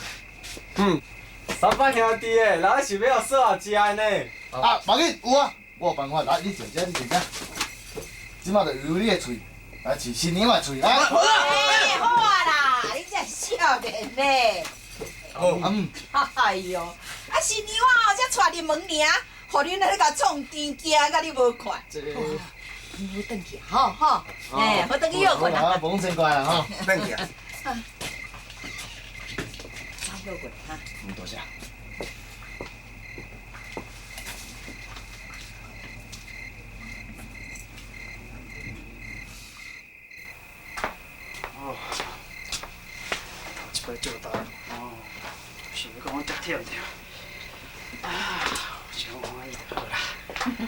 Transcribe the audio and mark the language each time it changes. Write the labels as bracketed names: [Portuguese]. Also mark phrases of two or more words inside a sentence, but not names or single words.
[Min Nan Chinese] 三班兄弟的，哪是要说好食的呢？啊，无紧，有啊，我有办法。来，你坐遮，你坐遮。即马就由你的喙来饲新娘的喙，来。好啊啦，你真少年呢。哎呦，啊新娘啊，才带入门尔，互恁来甲创甜惊，甲你无看。你好转去，吼。好转去休困啊。啊，甭先怪啦吼，转去啊。早休困哈。多谢。一摆做单想要讲我遮忝着，想欢喜就好啦。